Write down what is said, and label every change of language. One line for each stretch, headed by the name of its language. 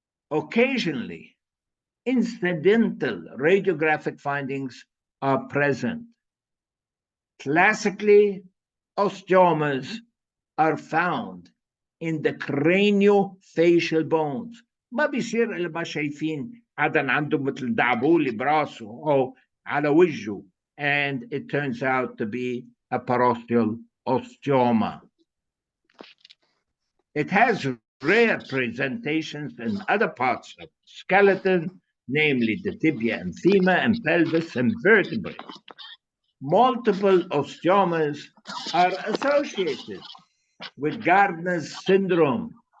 English: Occasionally, incidental radiographic findings are present. Classically, osteomas are found in the craniofacial bones.
Arabic: ما بيصير إلا ما شايفين حدا عنده مثل دعبولي براسه أو على وجهه,
English: and it turns out to be a parosteal osteoma. It has rare presentations in other parts of the skeleton, namely the tibia and femur and pelvis and vertebrae. Multiple osteomas are associated with Gardner's syndrome.